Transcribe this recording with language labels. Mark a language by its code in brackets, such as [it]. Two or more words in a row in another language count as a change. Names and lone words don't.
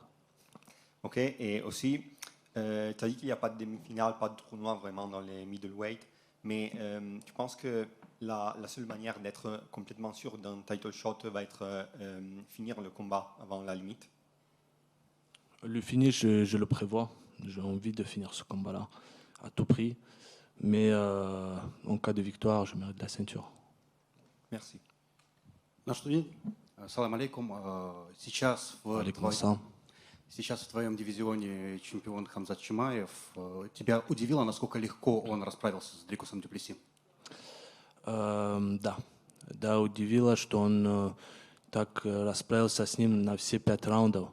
[fr] Ok, et aussi, tu as dit qu'il n'y a pas de demi-finale, pas de tournoi vraiment dans les middleweight, mais tu penses que la seule manière d'être complètement sûr d'un [en] title shot [fr] va être finir le combat avant la limite? Le finish, je le prévois. J'ai envie de finir ce combat-là à tout prix. Mais en cas de victoire, je mérite la ceinture. Merci. [ar] Nassourdine, سلام عليكم. [ru] Сейчас в твоем дивизионе чемпион Хамзат Чимаев. Тебя удивило, насколько легко он расправился с Дрикусом Дюплесси? Да, удивило, что он так расправился с ним на все 5 раундов.